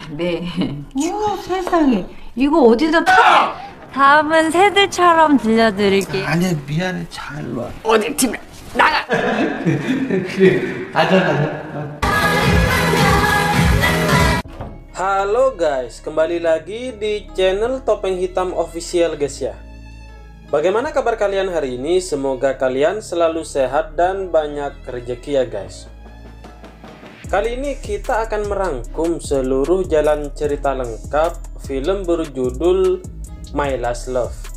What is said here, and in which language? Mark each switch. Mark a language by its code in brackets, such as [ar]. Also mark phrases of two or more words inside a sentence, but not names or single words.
[ko] 네. 우와, 세상에. 이거 어디다 다음은 새들처럼 들려드릴게요. 아니 미안해 잘 와. 어디 팀에 나가. 그래 가자. [id] Halo guys, kembali lagi di channel Topeng Hitam Official guys ya. Bagaimana kabar kalian hari ini? Semoga kalian selalu sehat dan banyak rezeki ya guys. Kali ini kita akan merangkum seluruh jalan cerita lengkap film berjudul My Last Love.